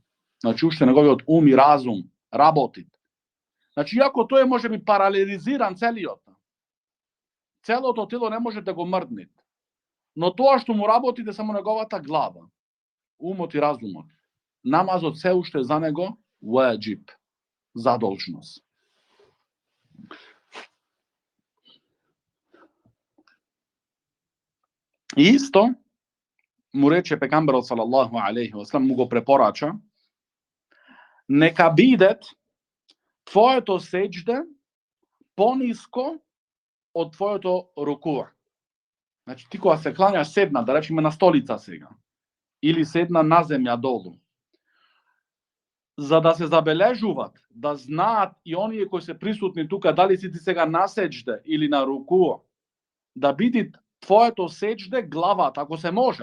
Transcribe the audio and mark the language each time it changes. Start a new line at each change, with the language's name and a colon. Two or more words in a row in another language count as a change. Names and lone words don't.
Macedonian: Значи уште неговиот ум и разум работи. Значи иако тој може би парализиран целиот, целото тело не може да го мрдне, но тоа што му работи е само неговата глава, умот и разумот. Намазот се уште за него ваџиб, задолжност. И исто му рече пекамберот
Arabic: صلى الله عليه وسلم,
Macedonian: му го препорача: нека бидет твоето сеџде пониско од твоето рукуа. Значи ти кога се клањаш седна, да речеме на столица сега, или седна на земја долу, за да се забележуваат, да знаат и оние кои се присутни тука, дали си ти сега на сеџде или на рукуа, да биде твоето сеџде главата, ако се може.